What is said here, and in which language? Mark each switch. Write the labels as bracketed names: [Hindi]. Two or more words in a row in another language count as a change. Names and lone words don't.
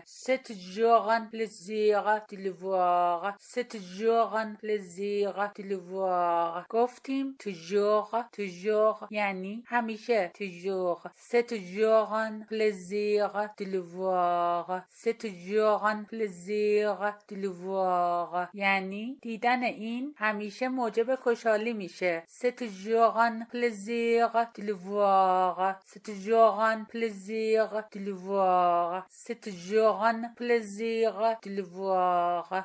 [French] C'est toujours un plaisir de le voir. C'est toujours un plaisir de le voir. [Persian] گفتیم toujours یعنی همیشه. [French] toujours c'est toujours un plaisir de le voir. C'est toujours un plaisir de le voir [Persian] یعنی دیدن این همیشه موجب خوشحالی میشه. [French] C'est toujours un plaisir de le voir. C'est toujours un plaisir de le voir. C'est toujours durant plaisir de le voir.